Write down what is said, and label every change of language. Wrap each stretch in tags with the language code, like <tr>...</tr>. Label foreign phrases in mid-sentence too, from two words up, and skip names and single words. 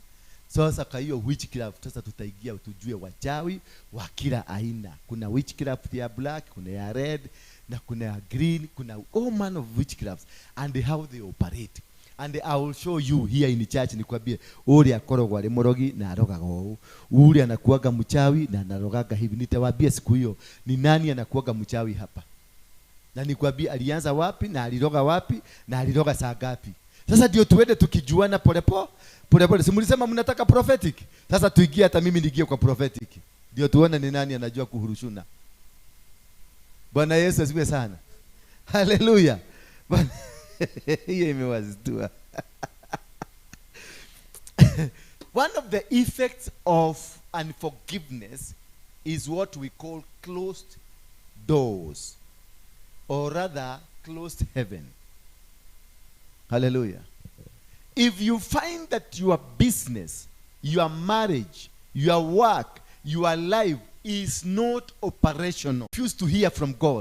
<sw>Sasa kwa hiyo witchcraft sasa tutaingia tujue wachawi wa kila aina. Kuna witchcraft ya black, kuna ya red, na kuna ya green, kuna</sw> <en>all manner of witchcrafts and how they operate. And I will show you here in the church,</en> <ki>nikwambie uri akorogwa ari morogi na arogaga ũũ,</ki> <sw>uri anakuaga mchawi na anarogaga hivi. Nitawaambia siku hiyo ni nani anakuaga mchawi hapa, na nikwambie alianza wapi na aliroga wapi na aliroga saa ngapi. Sasa ndio tuende tukijuana pole. Simulisema mnataka prophetic. Sasa tuingie, hata mimi niingie kwa prophetic, ndio tuone ni nani anajua kuhurushuna. Bwana Yesu asifiwe sana. Hallelujah. Hiyo imewaztua.</sw> <en>One of the effects of unforgiveness is what we call closed doors, or rather closed heaven. Hallelujah. If you find that your business, your marriage, your work, your life is not operational, refuse to hear from God.</en>